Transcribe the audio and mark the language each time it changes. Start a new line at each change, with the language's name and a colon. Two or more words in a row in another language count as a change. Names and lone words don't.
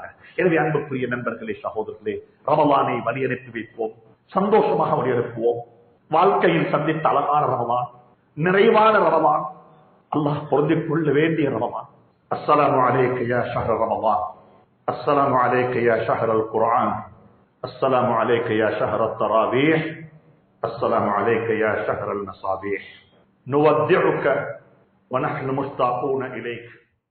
Tamil: எனவே அன்புக்குரிய நண்பர்களே, சகோதரர்களே, ரமலானை வழியனுப்பி வைப்போம், சந்தோஷமாக வழியனுப்புவோம். வாழ்க்கையில் சந்தித்த அழகான ரமலான், நிறைவான ரமலான், அல்லாஹ் பொருந்திக் கொள்ள வேண்டிய ரமலான்.
Arabic: السلام عليك يا شهر رمضان، السلام عليك يا شهر القرآن, السلام عليك يا شهر التراويح، السلام عليك يا شهر المصابيح. نودعك ونحن مشتاقون إليك.